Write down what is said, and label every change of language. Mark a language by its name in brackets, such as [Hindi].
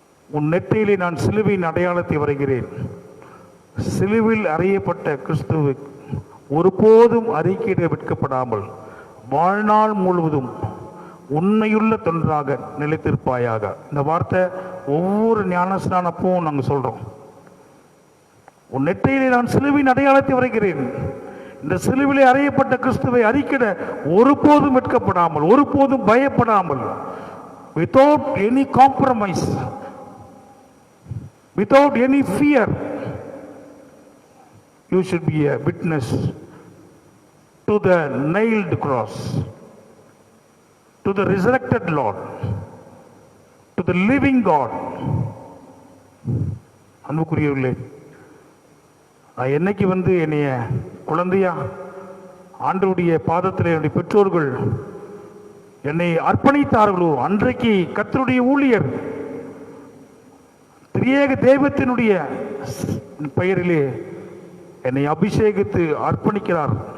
[Tamil] உன் நெற்றியிலே நான் சிலுவையின் அடையாளத்தை வரைகிறேன். சிலுவில் அறையப்பட்ட கிறிஸ்துவை ஒருபோதும் அறிக்கையிட விற்கப்படாமல் வாழ்நாள் முழுவதும் உண்மையுள்ள தொண்டராக நிலைத்திருப்பாயாக. இந்த வார்த்தை ஒவ்வொரு ஞானஸ்நானப்பவும் நாங்கள் சொல்றோம். உன் நெட்டையிலே நான் சிலுவின் அடையாளத்தை வரைகிறேன். இந்த சிலுவிலே அறையப்பட்ட கிறிஸ்துவை அறிக்கிட ஒருபோதும் வெட்கப்படாமல், ஒருபோதும் பயப்படாமல், [English] without any compromise, without any fear, you should be a witness to the nailed cross, to the resurrected Lord, to the living God. [Tamil] அன்புக்குரியவர்களே, நான் என்னைக்கு என்னைய குழந்தையா ஆண்டவருடைய பாதத்தில் என்னுடைய பெற்றோர்கள் என்னை அர்ப்பணித்தார்களோ, அன்றைக்கு கர்த்தருடைய ஊழியர் திரியேக தெய்வத்தினுடைய பெயரிலே என்னை அபிஷேகித்து அர்ப்பணிக்கிறார்.